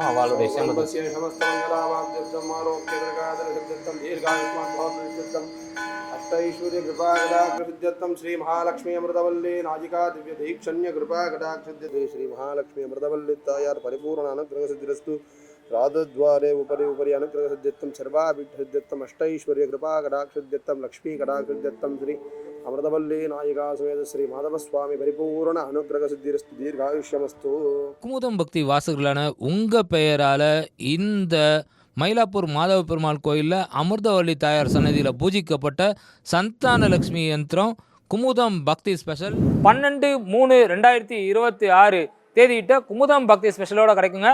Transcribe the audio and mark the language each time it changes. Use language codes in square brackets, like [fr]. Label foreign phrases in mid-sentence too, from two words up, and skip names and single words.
[ta] அவளுடைய சேமத்தை [sa] अष्टैश्वर्य कृपा कटाक्षसिद्ध्यर्थं श्री महालक्ष्मी अमृतवल्ली नाजिका दिव्य दीक्षण्य कृपा कटाक्षसिद्ध्यते श्री महालक्ष्मी अमृतवल्ली तायार परिपूर्ण अनुग्रह सिद्धिरस्तु राजद्वारे उपरि उपरि अनुग्रह सिद्ध्यर्थं सर्वाभिष्टसिद्ध्यर्थं अष्टैश्वर्य कृपा कटाक्षसिद्ध्यर्थं लक्ष्मी कटाक्षसिद्ध्यर्थं श्री अमृतवल्ली नायिका समेत श्री माधवस्वामी परिपूर्ण अनुग्रह सिद्धिरस्तु दीर्घायुष्यमस्तु. [ta] குமுதம் பக்தி வாசகர்களான உங்க பெயரால இந்த மயிலாப்பூர் மாதவ பெருமாள் கோயிலில் அமிர்தவல்லி தாயார் சன்னதியில் பூஜிக்கப்பட்ட சந்தான லட்சுமி யந்திரம் குமுதம் பக்தி ஸ்பெஷல் 12/3/2026 தேதியிட்ட குமுதம் பக்தி ஸ்பெஷலோட கிடைக்குங்க.